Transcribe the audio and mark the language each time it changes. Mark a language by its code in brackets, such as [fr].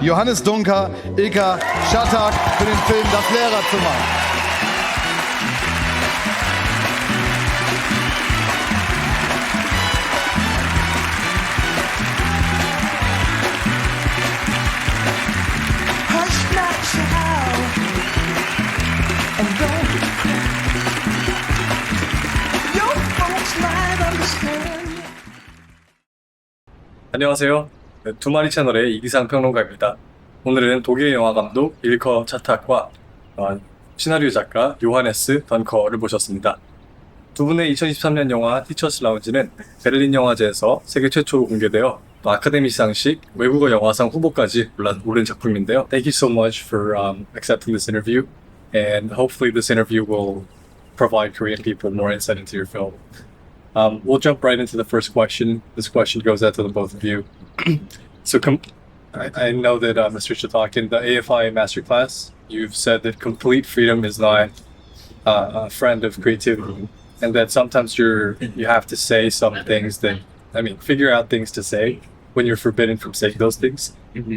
[de] Johannes Duncker, Ilker, Çatak für den Film Das Lehrerzimmer. [en] Hush not child, and don't cry. Your folks might understand. [ko] 안녕하세요. 두 마리 채널의 이기상 평론가입니다. 오늘은 독일 영화 감독 일커 차탁과 시나리오 작가 요하네스 던커를 모셨습니다. 두 분의 2023년 영화 티처스 라운지는 베를린 영화제에서 세계 최초로 공개되어 또 아카데미 시상식 외국어 영화상 후보까지 오른 작품인데요. [en] Thank you so much for accepting this interview, and hopefully this interview will provide Korean people more insight into your film. We'll jump right into the first question. This question goes out to the both of you. So I know that Mr. Çatak, in the AFI Masterclass, you've said that complete freedom is not a friend of creativity, and that sometimes you have to say some things figure out things to say when you're forbidden from saying those things. Mm-hmm.